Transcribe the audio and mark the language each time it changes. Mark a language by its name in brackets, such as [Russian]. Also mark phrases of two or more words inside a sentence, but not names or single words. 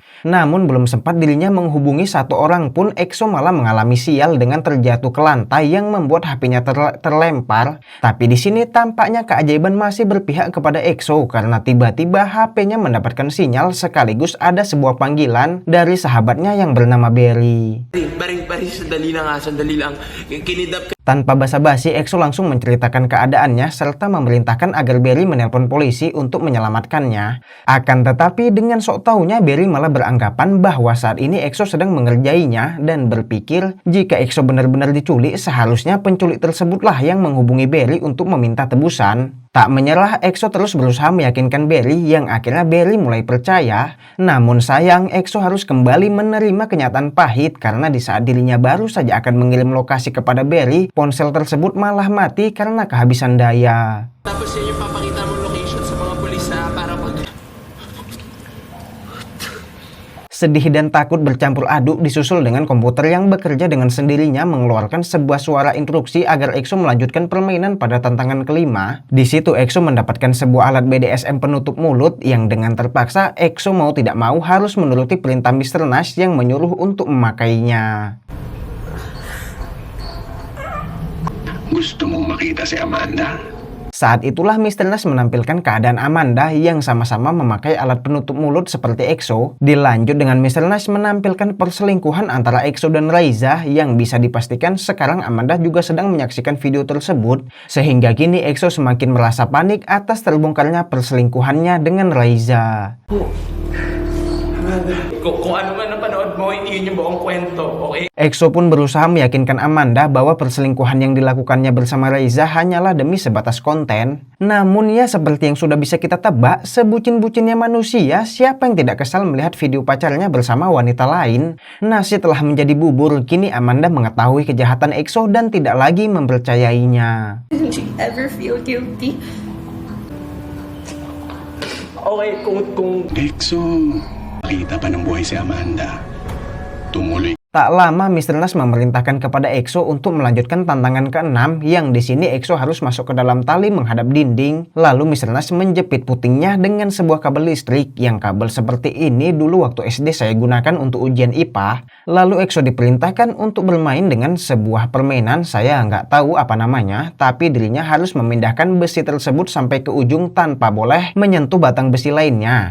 [Indonesian] Namun belum sempat dirinya menghubungi satu orang pun, EXO malah mengalami sial dengan terjatuh ke lantai yang membuat HP-nya terlempar. Tapi di sini tampaknya keajaiban masih berpihak kepada EXO karena tiba-tiba HP-nya mendapatkan sinyal sekaligus ada sebuah panggilan dari sahabatnya yang bernama Berry. [Filipino] Baring, sandali lang. Kinidap. [Indonesian] Tanpa basa-basi, EXO langsung menceritakan keadaannya serta memerintahkan agar Berry menelpon polisi untuk menyelamatkannya. Akan tetapi dengan sok taunya Berry malah beranggapan bahwa saat ini EXO sedang mengerjainya dan berpikir jika EXO benar-benar diculik, seharusnya penculik tersebutlah yang menghubungi Berry untuk meminta tebusan. Tak menyerah, EXO terus berusaha meyakinkan Berry yang akhirnya Berry mulai percaya. Namun sayang, EXO harus kembali menerima kenyataan pahit karena di saat dirinya baru saja akan mengirim lokasi kepada Berry, ponsel tersebut malah mati karena kehabisan daya. [Filipino] Tapos yun yung papakita mo location sa mga pulis para pag... [Indonesian] Sedih dan takut bercampur aduk disusul dengan komputer yang bekerja dengan sendirinya mengeluarkan sebuah suara instruksi agar EXO melanjutkan permainan pada tantangan kelima. Di situ EXO mendapatkan sebuah alat BDSM penutup mulut yang dengan terpaksa EXO mau tidak mau harus menuruti perintah Mr. Nash yang menyuruh untuk memakainya. [Filipino] Gusto mong makita si Amanda? [Indonesian] Saat itulah Mr. Nash menampilkan keadaan Amanda yang sama-sama memakai alat penutup mulut seperti EXO. Dilanjut dengan Mr. Nash menampilkan perselingkuhan antara EXO dan Raiza yang bisa dipastikan sekarang Amanda juga sedang menyaksikan video tersebut. Sehingga kini EXO semakin merasa panik atas terbongkarnya perselingkuhannya dengan Raiza. [Filipino] Kung ano man napanood mo, hindi yun yung buong kwento, okay? [Indonesian] EXO pun berusaha meyakinkan Amanda bahwa perselingkuhan yang dilakukannya bersama Raiza hanyalah demi sebatas konten. Namun ya seperti yang sudah bisa kita tebak, sebucin-bucinnya manusia, siapa yang tidak kesal melihat video pacarnya bersama wanita lain? Nasi telah menjadi bubur, kini Amanda mengetahui kejahatan EXO dan tidak lagi mempercayainya. [English] Didn't she ever feel guilty? [Filipino] Okay, kung... EXO, makita pa ng buhay si Amanda. Tumuloy. [Indonesian] Tak lama Mr. Nash memerintahkan kepada EXO untuk melanjutkan tantangan ke-6 yang di sini EXO harus masuk ke dalam tali menghadap dinding. Lalu Mr. Nash menjepit putingnya dengan sebuah kabel listrik yang kabel seperti ini dulu waktu SD saya gunakan untuk ujian IPA. Lalu EXO diperintahkan untuk bermain dengan sebuah permainan, saya nggak tahu apa namanya, tapi dirinya harus memindahkan besi tersebut sampai ke ujung tanpa boleh menyentuh batang besi lainnya.